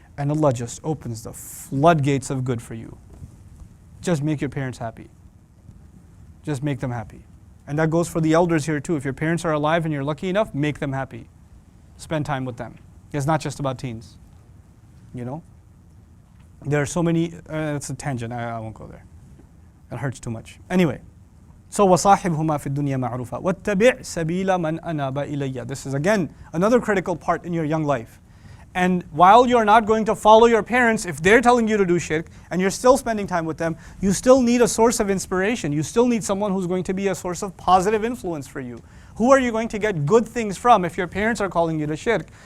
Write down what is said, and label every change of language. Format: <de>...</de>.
<en>And Allah just opens the floodgates of good for you. Just make your parents happy. Just make them happy. And that goes for the elders here too. If your parents are alive and you're lucky enough, make them happy. Spend time with them. It's not just about teens. You know? There are so many, it's a tangent, I won't go there. It hurts too much. Anyway, so</en> <ar>وَصَاحِبْهُمَا فِي الدُّنْيَا مَعْرُوفًا وَاتَّبِعْ سَبِيلَ مَنْ أَنَابَ إِلَيَّ.</ar> <en>This is again another critical part in your young life. And while you're not going to follow your parents, if they're telling you to do shirk and you're still spending time with them, you still need a source of inspiration. You still need someone who's going to be a source of positive influence for you. Who are you going to get good things from if your parents are calling you to shirk?</en>